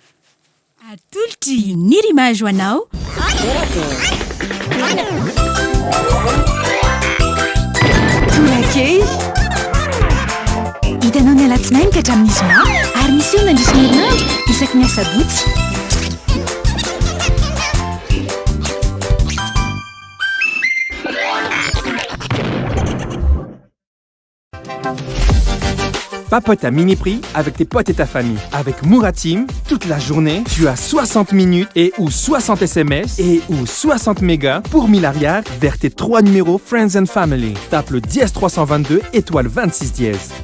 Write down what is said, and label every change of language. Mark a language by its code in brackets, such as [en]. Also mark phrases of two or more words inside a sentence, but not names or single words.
[mg] atolotry ny rimage ho anao Torak'Hehy hitanao ny alatsinainy ka hatramin'ny zoma ary misy eo nandrisy ny herinandro isaky ny asabotsy [fr] Papote à mini prix avec tes potes et ta famille. Avec Mouratim, toute la journée, tu as 60 minutes et ou 60 SMS et ou 60 mégas pour 1000 arrières vers tes 3 numéros Friends and Family. Tape le dièse 322 étoile 26 dièse.